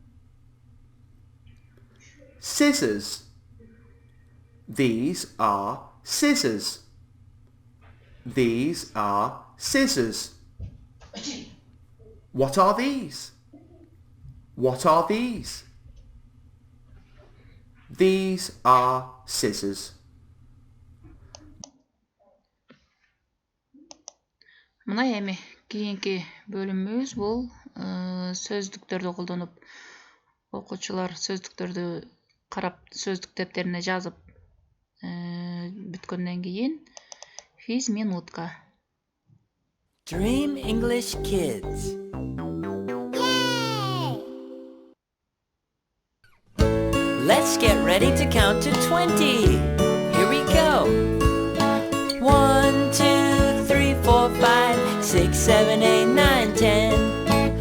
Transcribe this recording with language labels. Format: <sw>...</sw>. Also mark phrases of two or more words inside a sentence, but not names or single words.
<en>Scissors. These are scissors. These are scissors. What are these? What are these? These are scissors.</en> <ky>Мына эми кийинки бөлүмүбүз бул сөздүктөрдү колдонуп окуучулар сөздүктөрдү карап сөздүк дептерине жазып бүткөндөн кийин физминутка.</ky> <en>Dream English Kids. Yay! Let's get ready to count to 20. Here we go. 1, 2, 3, 4, 5, 6, 7, 8, 9, 10.</en>